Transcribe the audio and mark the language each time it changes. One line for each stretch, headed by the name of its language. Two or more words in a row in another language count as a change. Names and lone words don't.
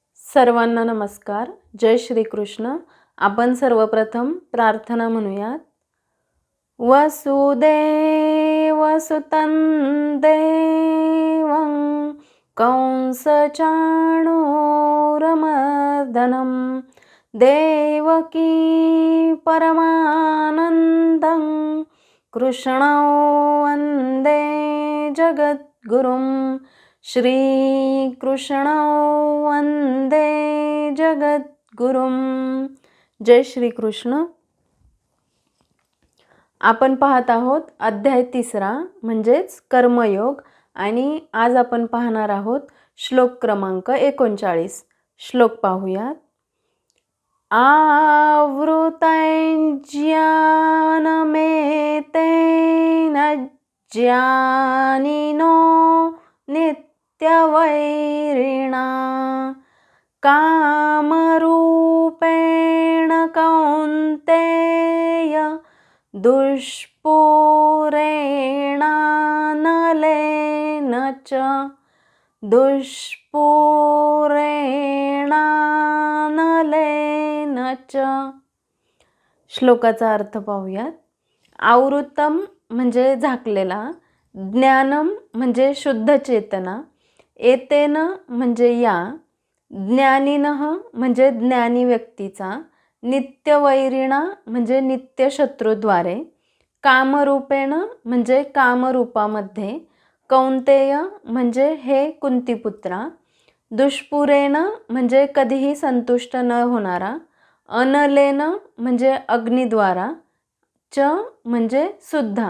Marathi: सर्वांना नमस्कार. जय श्री कृष्ण. आपण सर्वप्रथम प्रार्थना म्हणूयात.
Sanskrit: वसुदेवसुतं देवं कंसचाणूरमर्दनं देवकी परमानन्दं कृष्णौ वन्दे जगद्गुरुं श्रीकृष्णौ वन्दे जगद्गुरुं.
Marathi: जय श्री कृष्ण. आपण पाहत आहोत अध्याय 3 म्हणजेच कर्मयोग आणि आज आपण पाहणार आहोत श्लोक क्रमांक 39. श्लोक पाहूयात.
Sanskrit: आवृतैज्ञानमेतेन ज्ञानिनो नित्यवैरिणा कामरूपेण कौन्तेय दुष्पूरेणानलेन च दुष्पूरेणानलेन च.
Marathi: श्लोकाचा अर्थ पाहूयात. आवृत्तम म्हणजे झाकलेला, ज्ञानम म्हणजे शुद्ध चेतना, एतेन म्हणजे या, ज्ञानिनः म्हणजे ज्ञानी व्यक्तीचा, नित्यवैरिणा म्हणजे नित्य शत्रूद्वारे, कामरूपेण म्हणजे कामरूपामध्ये, कौंतेय म्हणजे हे कुंतीपुत्रा, दुष्पुरेण म्हणजे कधीही संतुष्ट न होणारा, अनलेन म्हणजे अग्निद्वारा, च म्हणजे सुद्धा.